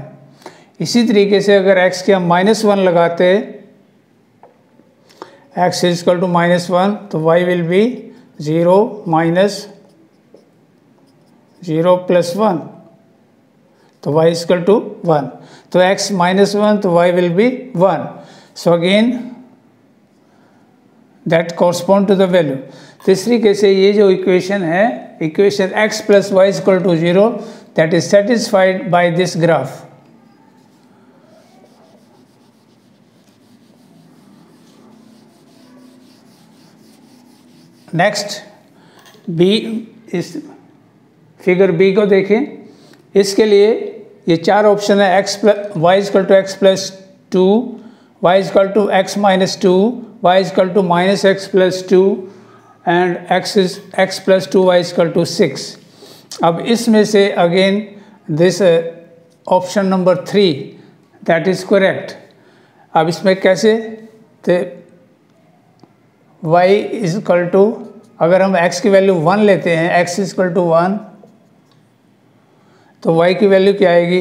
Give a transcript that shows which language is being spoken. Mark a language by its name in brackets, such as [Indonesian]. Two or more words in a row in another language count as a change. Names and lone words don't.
[Hindi] इसी तरीके से अगर x की हम -1 लगाते हैं, x = -1, तो y [English] will be [Hindi] 0 -0 + 1, तो y = 1, तो x -1, तो y [English] will be [Hindi] 1। [English] So again that correspond to the value. [Hindi] तो इस तरीके से ये जो इक्वेशन है, इक्वेशन x + y = 0, [English] that is satisfied by this graph. [Hindi] नेक्स्ट बी, इस फिगर बी को देखें। इसके लिए ये 4 ऑप्शन है, y = x + 2, y = x - 2, y = -x + 2 एंड x + 2y = 6। अब इसमें से [English] again this option number 3 that is correct. [Hindi] अब इसमें कैसे, तो y = अगर हम x की वैल्यू 1 लेते हैं, x = 1, तो y की वैल्यू क्या आएगी।